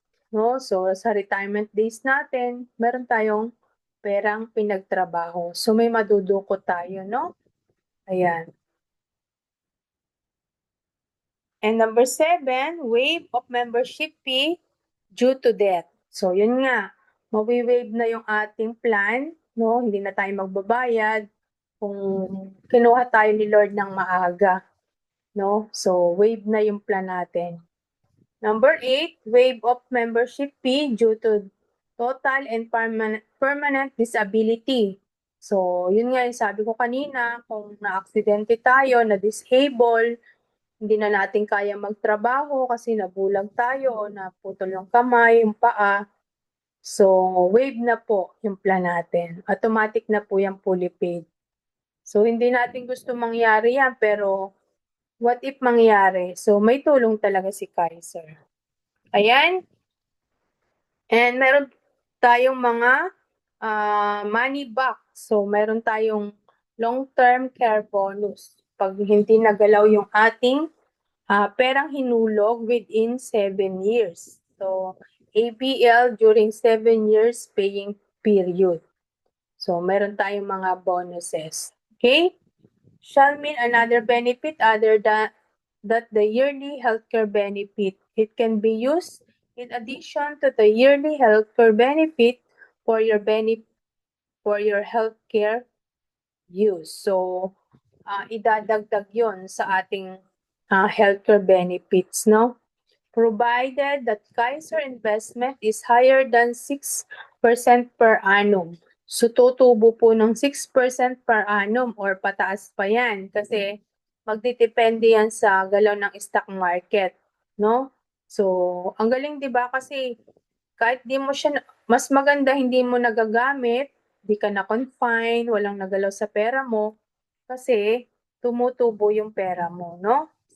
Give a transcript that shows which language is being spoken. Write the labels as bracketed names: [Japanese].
[Filipino] No? So, sa retirement days natin, meron tayong perang pinagtrabaho. So, may madudukot tayo, no? Ayan. [English] And number 7, waive of membership fee due to death. [Filipino] So, yun nga, mawi-waive na yung ating plan, no? Hindi na tayo magbabayad kung kinuha tayo ni Lord ng maaga, no? So, waive na yung plan natin. [English] Number 8, waive of membership fee due to total and permanent disability. [Filipino] So, yun nga yung sabi ko kanina, kung na-aksidente tayo, na-disable, hindi na natin kaya magtrabaho kasi nabulag tayo o naputol yung kamay, yung paa. So, waive na po yung plan natin. Automatic na po yung fully paid. So, hindi natin gusto mangyari yan, pero [English] what if [Filipino] mangyari? So, may tulong talaga si Kaiser. Ayan. And meron tayong mga money back. So, meron tayong long-term care bonus. Pag hindi nagalaw yung ating perang hinulog [English] within 7 years. So, ABL during 7 years paying period. [Filipino] So, meron tayong mga bonuses. [English] Okay? Shall mean another benefit other than that the yearly healthcare benefit. It can be used in addition to the yearly healthcare benefit for your healthcare use. [Filipino] So, idadagdag yon sa ating healthcare benefits, no? [English] Provided that Kaiser investment is higher than 6% per annum. [Filipino] So, tutubo po ng 6% per annum or pataas pa yan kasi magdidepende yan sa galaw ng stock market, no? So, ang galing 'di ba kasi kahit di mo siya, mas maganda hindi mo nagagamit, di ka na confine, walang nagalaw sa pera mo kasi tumutubo yung pera mo, no?